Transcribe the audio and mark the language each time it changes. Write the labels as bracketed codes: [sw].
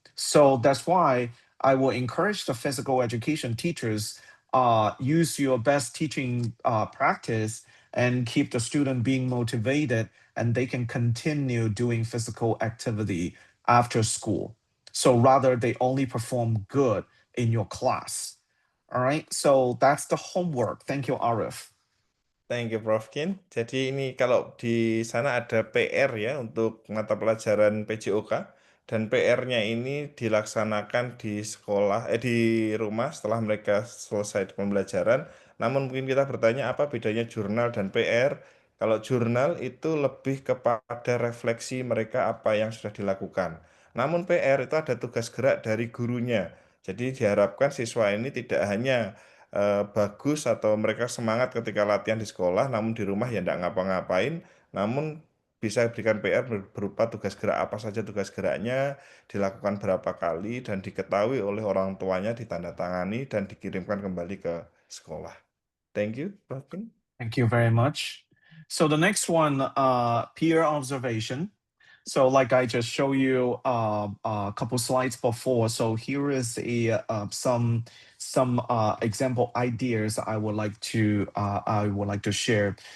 [en] So that's why I will encourage the physical education teachers, use your best teaching practice and keep the student being motivated, and they can continue doing physical activity after school. So rather they only perform good in your class. All right. So that's the homework. Thank you, Arif. Thank you, Prof. Kin. [id] Jadi ini kalau di sana ada PR ya untuk mata pelajaran PJOK dan PR-nya ini dilaksanakan di sekolah, di rumah setelah mereka selesai pembelajaran. Namun mungkin kita bertanya apa bedanya jurnal dan PR? Kalau jurnal itu lebih kepada refleksi mereka apa yang sudah dilakukan. Namun PR itu ada tugas gerak dari gurunya. Jadi diharapkan siswa ini tidak hanya bagus atau mereka semangat ketika latihan di sekolah, namun di rumah ya tidak ngapa-ngapain, namun bisa berikan PR berupa tugas gerak apa saja tugas geraknya, dilakukan berapa kali, dan diketahui oleh orang tuanya, ditandatangani, dan dikirimkan kembali ke sekolah. [en] Thank you, Prof. Kin. Thank you very much. So the next one, peer observation. So like I just show you a couple slides before. So here is some example ideas I would like to share.